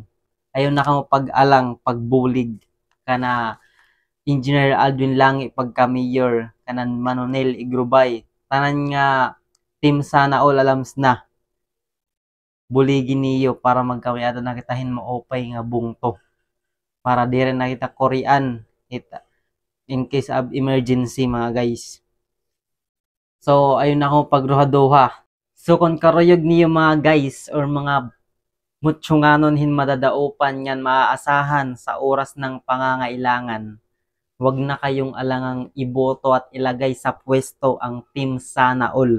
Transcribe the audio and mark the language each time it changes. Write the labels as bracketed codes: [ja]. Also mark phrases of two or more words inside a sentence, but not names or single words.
[war] Ayaw na kamo pag-alang pagbulig kana Engineer Aldwin Langi pagka-mayor kanan Manonel Igrubay tanan nga Team Sana All Alams na buligin niyo para magkamiada na kitahin maupay nga bungto para dire na kita Korean [en] in case of emergency [war] mga guys. So, ayun ako pagruha-duha. So, kung karuyog niyo mga guys or mga mutsyunganon hin madadaupan yan [tl] maaasahan sa oras ng pangangailangan, wag na kayong alangang iboto at ilagay sa pwesto ang Team Sana All.